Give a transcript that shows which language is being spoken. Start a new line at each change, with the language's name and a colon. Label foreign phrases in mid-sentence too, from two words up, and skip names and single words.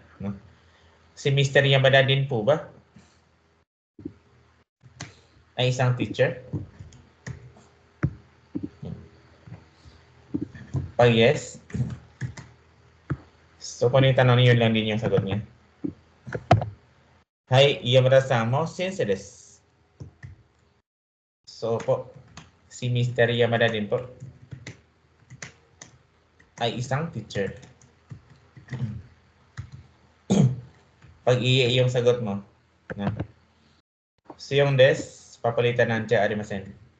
Filipino: No? Si Mr. Yamada din po ba ay isang teacher? Pag yes, so kung yung tanong yun lang din yung sagot niya.
Japanese: はい、山田さんも先生です.
Filipino: So po, si Mr. Yamada din po ay isang teacher. Pag iye yung sagot mo. Na. So yung des, papalitan ng
Japanese: じゃありません.